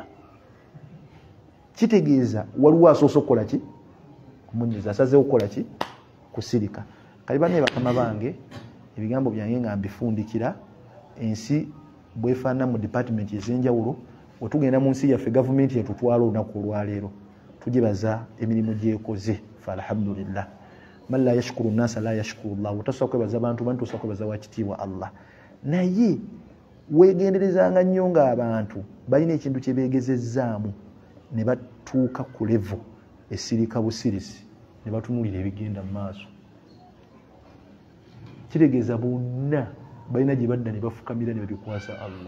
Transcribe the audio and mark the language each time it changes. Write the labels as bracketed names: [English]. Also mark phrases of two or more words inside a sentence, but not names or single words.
[Ganda] Kitegeeza waliwo asoose okukola ki kumunyiza, asazeewo okukola ki kusirika. Kali banne bakama bange ebigambo byange nga mbifundikira ensi bwefaana mu department ez'enjawulo. Wetugenda mu nsi yaffe gavumenti yatutwala olunaku olwaleero tugibaza emirimu gyekoze fa alhamdulillah. [Arabic] من لا يشكر الناس لا يشكر الله. [Ganda] Otasobola kwebaza abantu bantu osobola kwebaza wakitiibwa Allah. Naye weegenderezanga nnyo ng'abantu balina ekintu kye beegezezzaamu ne batuuka ku level esirika busirisi ne batunuulira ebigenda mu maaso. Kitegeeza bonna balina gye badda ne bafukamira ne babikwasa Allah.